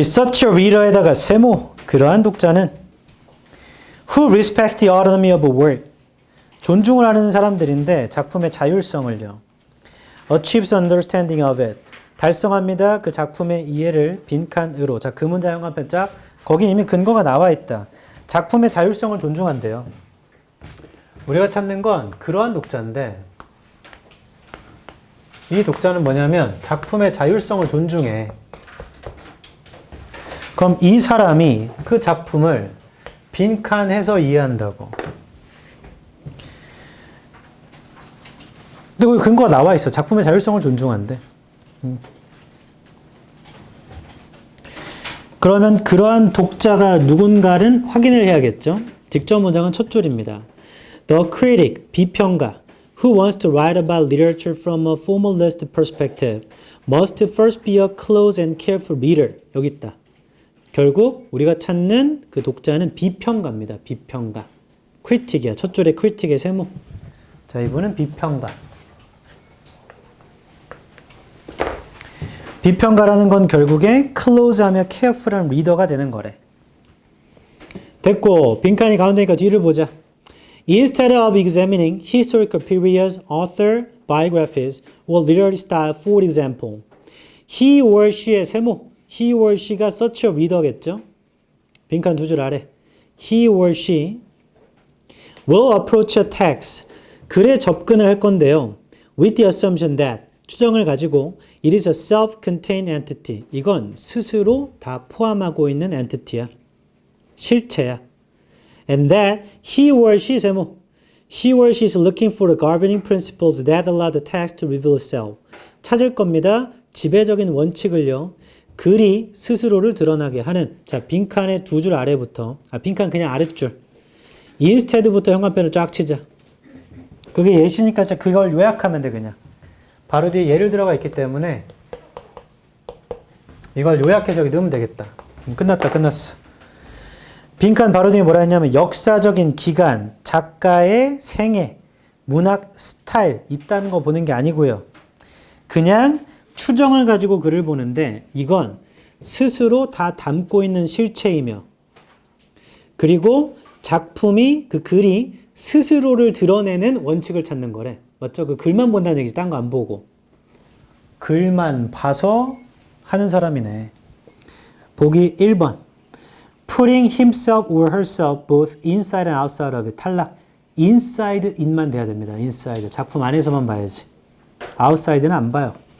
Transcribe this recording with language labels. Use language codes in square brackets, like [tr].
[en] Such a reader에다가 세모. [ko] 그러한 독자는 [en] Who respects the autonomy of a work. [ko] 존중을 하는 사람들인데 작품의 자율성을요. [en] Achieves understanding of it. [ko] 달성합니다. 그 작품의 이해를 빈칸으로. 자, 그 문장 형광펜 짝. 거기 이미 근거가 나와 있다. 작품의 자율성을 존중한대요. 우리가 찾는 건 그러한 독자인데 이 독자는 뭐냐면 작품의 자율성을 존중해. 그럼 이 사람이 그 작품을 빈칸해서 이해한다고. 근데 거기 근거가 나와 있어. 작품의 자율성을 존중한대. 그러면 그러한 독자가 누군가를 확인을 해야겠죠. 직접 문장은 첫 줄입니다. [en] The critic, 비평가, who wants to write about literature from a formalist perspective must first be a close and careful reader. [ko] 여기 있다. 결국 우리가 찾는 그 독자는 비평가입니다. 비평가. critic이야. 첫 줄에 critic의 세모. 자, 이분은 비평가. 비평가라는 건 결국에 close하며 careful한 리더가 되는 거래. 됐고 빈칸이 가운데니까 뒤를 보자. [en] Instead of examining historical periods, author biographies, or literary style, for example, he or she의 세모, he or she가 such a reader겠죠? [ko] 빈칸 두 줄 아래. [en] He or she will approach a text. [ko] 글에 접근을 할 건데요. [en] With the assumption that [ko] 추정을 가지고 [en] it is a self-contained entity. [ko] 이건 스스로 다 포함하고 있는 entity야. 실체야. [en] And that he or she 세모. He or she is looking for the governing principles that allow the text to reveal itself. [ko] 찾을 겁니다. 지배적인 원칙을요. 글이 스스로를 드러나게 하는. 자, 빈칸의 두 줄 아래부터. 빈칸 그냥 아랫줄. instead부터 형광펜을 쫙 치자. 그게 예시니까 그걸 요약하면 돼 그냥. 바로 뒤에 예를 들어가 있기 때문에 이걸 요약해서 여기 넣으면 되겠다. 끝났다. 끝났어. 빈칸 바로 뒤에 뭐라 했냐면 역사적인 기간, 작가의 생애, 문학 스타일 있다는 거 보는 게 아니고요. 그냥 추정을 가지고 글을 보는데 이건 스스로 다 담고 있는 실체이며 그리고 작품이 그 글이 스스로를 드러내는 원칙을 찾는 거래. 맞죠? 그 글만 본다는 얘기지. 딴 거 안 보고. 글만 봐서 하는 사람이네. 보기 1번. [en] Putting himself or herself both inside and outside of it. [ko] 탈락. inside in만 돼야 됩니다. inside. 작품 안에서만 봐야지. outside는 안 봐요.